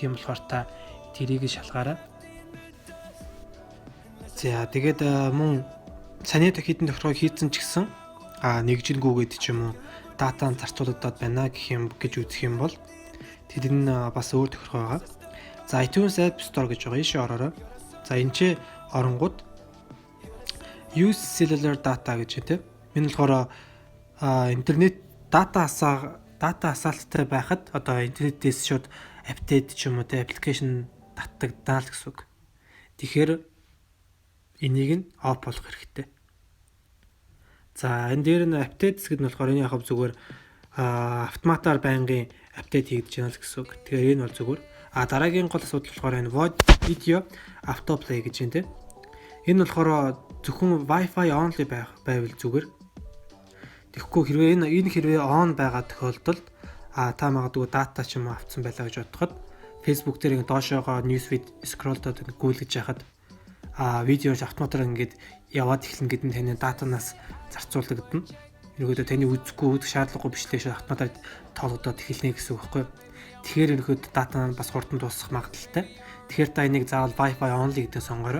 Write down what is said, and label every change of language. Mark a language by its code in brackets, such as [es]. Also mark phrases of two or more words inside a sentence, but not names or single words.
[mn] Тийм болохоор та тэрийг шалгаарай. За тэгээд мөн саний хідэн тохиргоо хийцэн ч гэсэн нэгжингүүгээд ч юм уу дата зарцуулагдаад байна гэж үзэх юм бол тэр нь бас өөр тохиргоо байгаа. За iTunes App Store гэж байгаа. Ийшээ ороорой. За энэ ч оронгууд [en] use cellular data [mn] гэж тийм. Энэ болохоор интернет дата асаалттай байхад одоо интернетээс шууд апдейт ч юм уу тийм аппликейшн татагдана л гэсэн үг. Тэгэхээр энийг нь оф болгох хэрэгтэй. За энэ дээр нь апдейт хэсгэд нь болохоор энэ яг зүгээр автоматар байнгын апдейт хийгдэж байна л гэсэн үг. Тэгэхээр энэ бол зүгээр. Дараагийн гол асуудал болохоор энэ [en] video autoplay [mn] гэж байна тийм. Энэ болохоор зөвхөн [en] Wi-Fi only [mn] байвал зүгээр. Тэгэхгүй хэрвээ энэ хэрвээ on байгаа тохиолдолд та магадгүй дата ч юм уу авцсан байлаа гэж бодоход Facebook дээр доошоогоо [en] newsfeed scroll- [mn] дод гүйлгэж яхад видеоч автоматар ингээд яваад эхлэн гэдэг нь таны датанаас зарцуулагдана. Ерөөдөө таны үзэх шаардлагагүй бичлэг автоматар тоологдоод эхэлнэ гэсэн үг байхгүй. Тэгэхээр ерөөдөө дата нь бас хурдан дуусах магадaltaй. Тэгэхээр та энийг заавал [en] Wi-Fi only [mn] гэдэг сонгоорой.